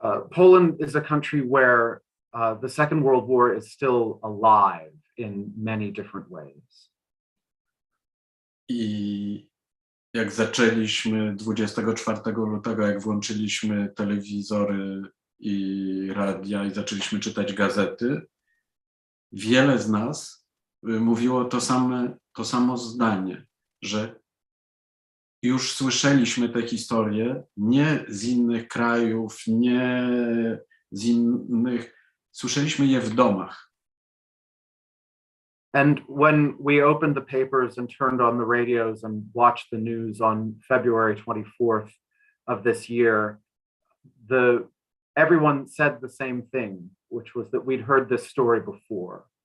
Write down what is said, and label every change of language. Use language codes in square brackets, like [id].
[en] Poland is a country where the Second World War is still alive in many different ways. [pl] I jak zaczęliśmy 24 lutego, jak włączyliśmy telewizory i radia i zaczęliśmy czytać gazety, wiele z nas mówiło to samo zdanie, że już słyszeliśmy te historie nie z innych krajów, nie z innych, słyszeliśmy je w domach. [en] And when we opened the papers and turned on the radios and watched the news on February 24th of this year, everyone said the same thing, which was that we'd heard this story before.